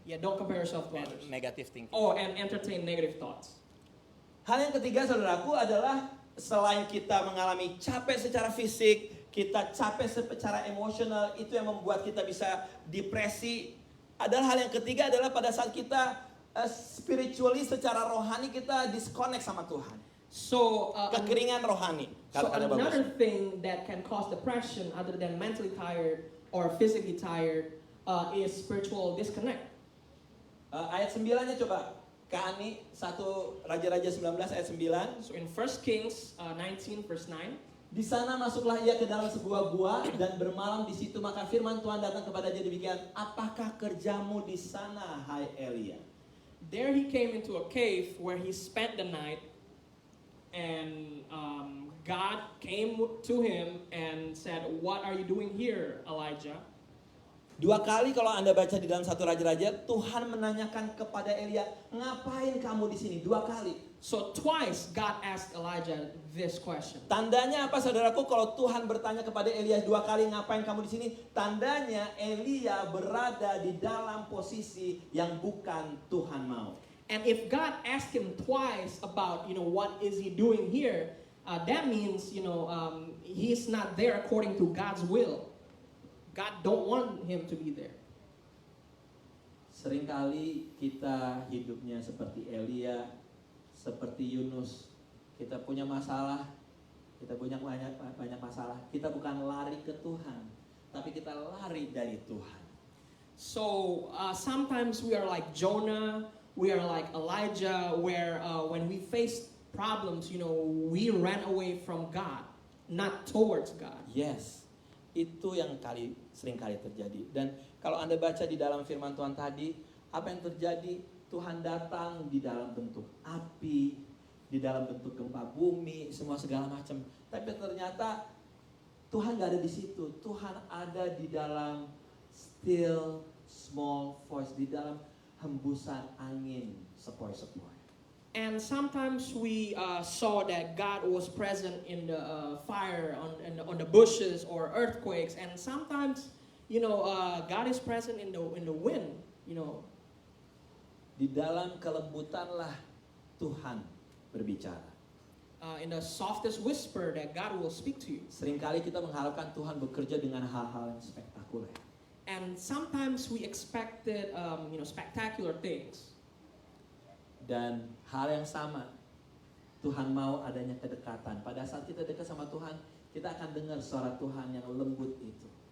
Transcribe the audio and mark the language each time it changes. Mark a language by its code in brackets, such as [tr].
[en] Yeah, don't compare yourself to others. Negative thinking. Oh, and entertain negative thoughts. [id] Hal yang ketiga saudaraku adalah selain kita mengalami capek secara fisik, kita capek secara emosional, itu yang membuat kita bisa depresi. Adalah hal yang ketiga adalah pada saat kita spiritually secara rohani kita disconnect sama Tuhan. [en] So [id] Kekeringan rohani. [en] So [id] Kata [en] another [id] bagus. [en] thing that can cause depression other than mentally tired or physically tired is spiritual disconnect. [id] Ayat 9-nya coba. Kak Ani, 1 Raja-Raja 19 ayat 9. [en] So in 1 Kings 19 verse 9. [id] Di sana masuklah ia ke dalam sebuah gua dan bermalam di situ, maka firman Tuhan datang kepadanya demikian, apakah kerjamu di sana, hai Elia? [en] There he came into a cave where he spent the night, and God came to him and said, "What are you doing here, Elijah?" [id] 2 kali kalau Anda baca di dalam 1 Raja-Raja, Tuhan menanyakan kepada Elia, ngapain kamu di sini? 2 kali. [en] So twice God asked Elijah this question. [id] Tandanya apa saudaraku kalau Tuhan bertanya kepada Elia 2 kali, ngapain kamu di sini? Tandanya Elia berada di dalam posisi yang bukan Tuhan mau. [en] And if God asked him twice about, what is he doing here, that means, he's not there according to God's will. God don't want him to be there. [id] Seringkali kita hidupnya seperti Elia, seperti Yunus. Kita punya masalah, kita punya banyak masalah. Kita bukan lari ke Tuhan, tapi kita lari dari Tuhan. [en] So sometimes we are like Jonah, we are like Elijah, where when we face problems, we ran away from God, not towards God. [id] Yes, itu yang seringkali terjadi. Dan kalau Anda baca di dalam firman Tuhan tadi, apa yang terjadi? Tuhan datang di dalam bentuk api, di dalam bentuk gempa bumi, semua segala macam. Tapi ternyata Tuhan gak ada di situ. Tuhan ada di dalam [en] still small voice, [id] di dalam hembusan angin sepoi-sepoi. [en] And sometimes we saw that God was present in the fire, on the bushes or earthquakes, and sometimes, God is present in the wind. [id] Di dalam kelembutanlah Tuhan berbicara. [en] In the softest whisper that God will speak to you. [id] Seringkali kita mengharapkan Tuhan bekerja dengan hal-hal yang spektakuler. [en] And sometimes we expected, spectacular things. [id] Dan hal yang sama, Tuhan mau adanya kedekatan. Pada saat kita dekat sama Tuhan, kita akan dengar suara Tuhan yang lembut itu.